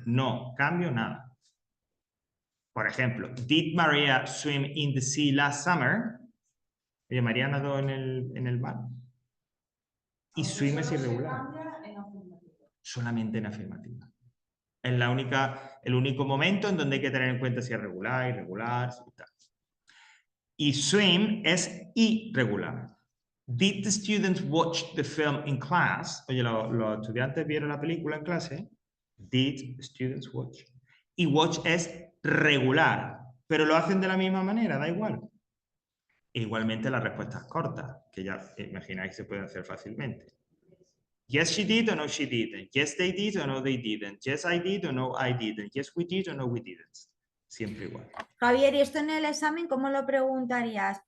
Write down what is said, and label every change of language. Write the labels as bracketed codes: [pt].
[es] No cambio nada. Por ejemplo, [en] did Maria swim in the sea last summer? [es] Oye, María nadó en el mar. Y swim es irregular. Se cambia en afirmativo. Solamente en afirmativa. Es el único momento en donde hay que tener en cuenta si es regular, irregular, si tal. Y swim es irregular. [en] Did the students watch the film in class? [es] Oye, los estudiantes vieron la película en clase. [en] Did students watch? [es] Y watch es regular, pero lo hacen de la misma manera, da igual. E igualmente las respuestas cortas, que ya imagináis se pueden hacer fácilmente. [en] Yes, she did or no, she didn't. Yes, they did or no, they didn't. Yes, I did or no, I didn't. Yes, we did or no, we didn't. [es] Siempre igual. Javier, ¿y esto en el examen cómo lo preguntarías?